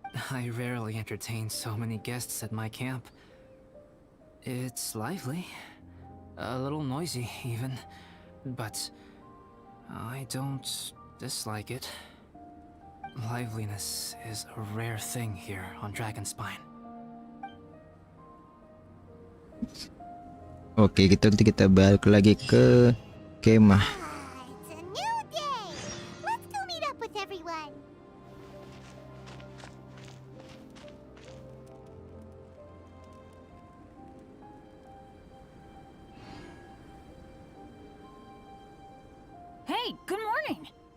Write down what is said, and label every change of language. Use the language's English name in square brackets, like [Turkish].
[English] I rarely entertain so many guests at my camp. It's lively. A little noisy, even. But I don't dislike it. Liveliness is a rare thing here on Dragonspine. [Indonesian] Oke, kita balik lagi ke kemah. [English] It's a new day. Let's go meet up with everyone. Hey, good morning!